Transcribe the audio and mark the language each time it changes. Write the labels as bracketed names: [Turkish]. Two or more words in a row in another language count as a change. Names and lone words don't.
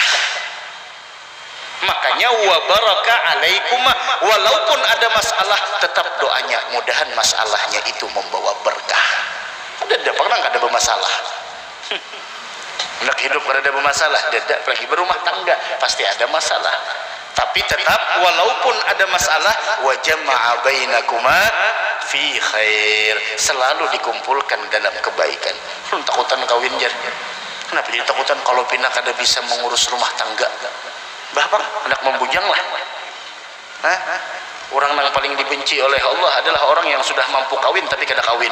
[Banjar] Makanya [Arabic] وبارك عليكم, [Banjar] walaupun ada masalah tetap doanya mudahan masalahnya itu membawa berkah. Ada pernah kada bermasalah. Hendak hidup kada ada bermasalah, dadak lagi berumah tangga pasti ada masalah. Tapi tetap walaupun ada masalah [Arabic] وجمع بينكما في خير, [Banjar] selalu dikumpulkan dalam kebaikan. Takutan kawin jar. Kenapa jadi takutan kalau pindah kada bisa mengurus rumah tangga? Bapak hendak membujang lah. Orang yang paling dibenci oleh Allah adalah orang yang sudah mampu kawin tapi kada kawin.